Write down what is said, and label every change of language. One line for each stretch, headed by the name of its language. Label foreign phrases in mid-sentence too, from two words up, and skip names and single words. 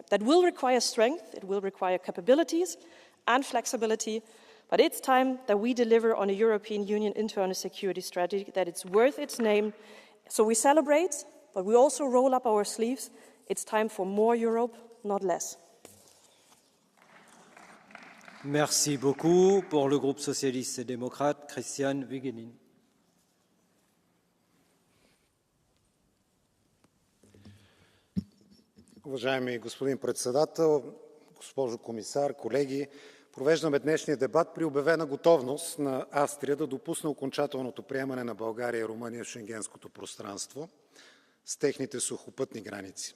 English: That will require strength, it will require capabilities and flexibility, but it's time that we deliver on a European Union internal security strategy, that it's worth its name. So we celebrate, but we also roll up our sleeves. It's time for more Europe, not less.
French: Merci beaucoup. Pour le groupe socialiste et démocrate, Christian Vigenin.
Bulgarian: Уважаеми господин председател, госпожо комисар, колеги, провеждаме днешния дебат при обявена готовност на Австрия да допусне окончателното приемане на България и Румъния в Шенгенското пространство с техните сухопътни граници.